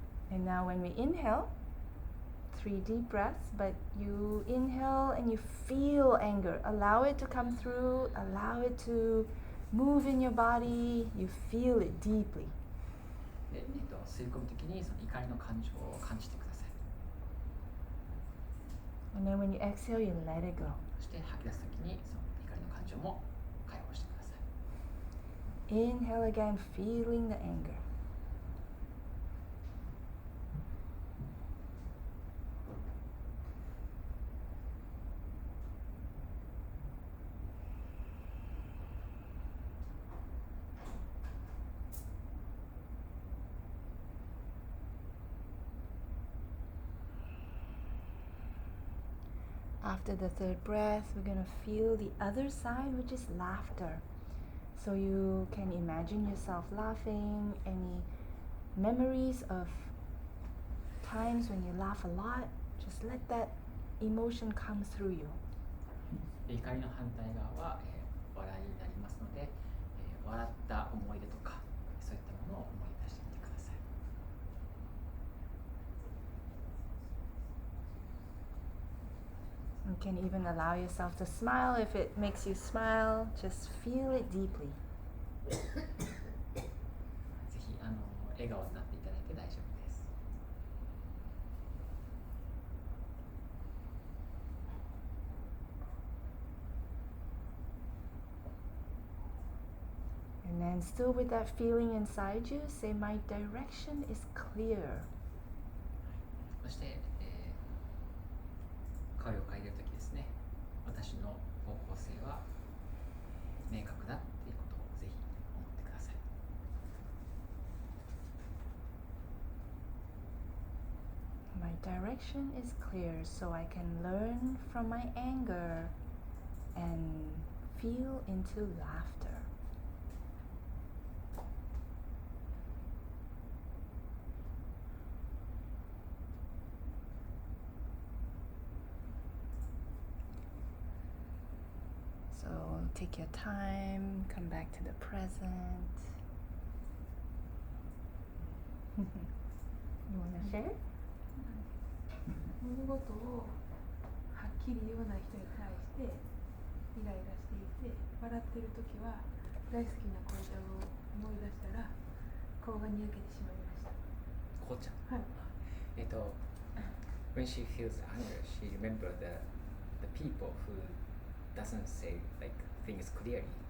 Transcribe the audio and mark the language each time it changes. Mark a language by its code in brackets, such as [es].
[en] And now when we inhale, 3 deep breaths, but you inhale and you feel anger. Allow it to come through, allow it to move in your body, you feel it deeply. [ja] で、吸い込むときにその怒りの感情を感じてください [en] And then when you exhale, you let it go. [ja] そして吐き出すときにその怒りの感情も解放してください [en] Inhale again, feeling the anger. After the 3rd breath, we're going to feel the other side, which is laughter. So you can imagine yourself laughing, any memories of times when you laugh a lot, just let that emotion come through you. [ja] で怒りの反対側は、笑いになりますので、笑った思い出とかそういったものを思い出してみてください [en] You can even allow yourself to smile if it makes you smile. Just feel it deeply. [ja] ぜひ笑顔になっていただいて大丈夫です [en] And then still with that feeling inside you, say, my direction is clear. [ja] そして、声を変えるときですね私の方向性は明確だっていうことをぜひ思ってください [en] My direction is clear, so I can learn from my anger and feel into laughter. So take your time, come back to the present. You want to share? [ja] 物事をはっきり言わない人に対してイライラしていて笑ってる時は大好きな紅茶を思い出したら顔がにやけてしまいました。紅茶はい。 [en] when she feels anger, she remembers the people who doesn't say like things clearly.